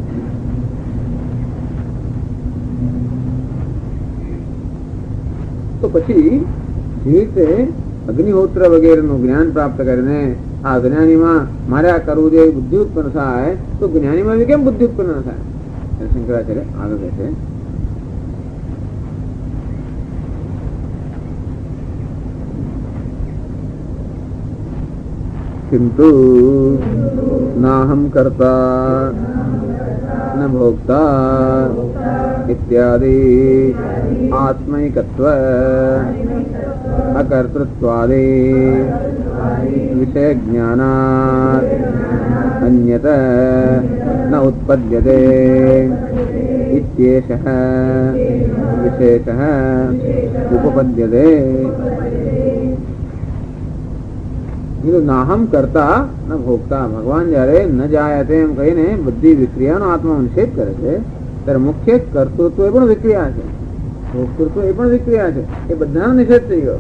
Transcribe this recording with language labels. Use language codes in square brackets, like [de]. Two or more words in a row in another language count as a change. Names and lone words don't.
[gu] તો પછી જે રીતે અગ્નિહોત્ર વગેરેનું જ્ઞાન પ્રાપ્ત કરીને આ જ્ઞાનીમાં મારે આ કરવું જોઈએ બુદ્ધિ ઉત્પન્ન થાય, તો જ્ઞાનીમાં કેમ બુદ્ધિ ઉત્પન્ન ન થાય? શંકરાચાર્ય આગળ કહે છે [sa] किंतु नाहम कर्ता न भोक्ता इत्यादि आत्मैकत्व अकर्तृत्वादि विषय ज्ञानात् अन्यत न उत्पद्यते इत्येषः विशेषः उपपद्यते. नाहम करता न भोगता. [gu] ભગવાન જયારે ન જાય તેમ કહીને બધી વિક્રિયાનો આત્મા નિષેધ કરે છે ત્યારે મુખ્ય કર્તૃત્વ એ પણ વિક્રિયા છે, ભોક્તૃત્વ એ પણ વિક્રિયા છે, એ બધાનો નિષેધ થઈ ગયો.